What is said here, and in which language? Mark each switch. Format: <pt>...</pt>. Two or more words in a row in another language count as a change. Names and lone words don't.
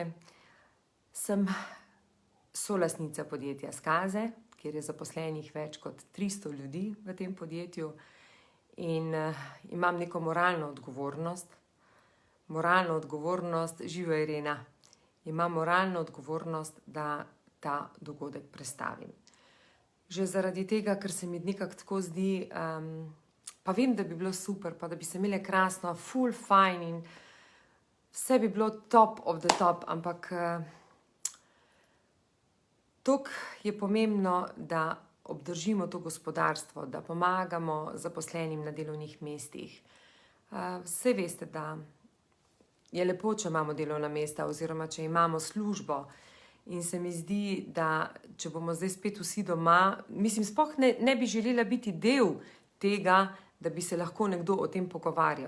<sl>Sem solastnica podjetja Skaze, kjer je zaposlenih več kot 300 ljudi v tem podjetju in imam neko moralno odgovornost, živa Irena, imam moralno odgovornost, da ta dogodek prestavim. Že zaradi tega, ker se mi nekako tako zdi, pa vem, da bi bilo super, pa da bi se imele krasno, full fine in vse bi bilo</sl> <en>top of the top,</en> <sl>ampak toliko je pomembno, da obdržimo to gospodarstvo, da pomagamo zaposlenim na delovnih mestih. Saj veste, da je lepo, če imamo delovna mesta oziroma če imamo službo in se mi zdi, da če bomo zdaj spet vsi doma, mislim, sploh ne bi želela biti del tega, da bi se lahko nekdo o tem pogovarjal.</sl>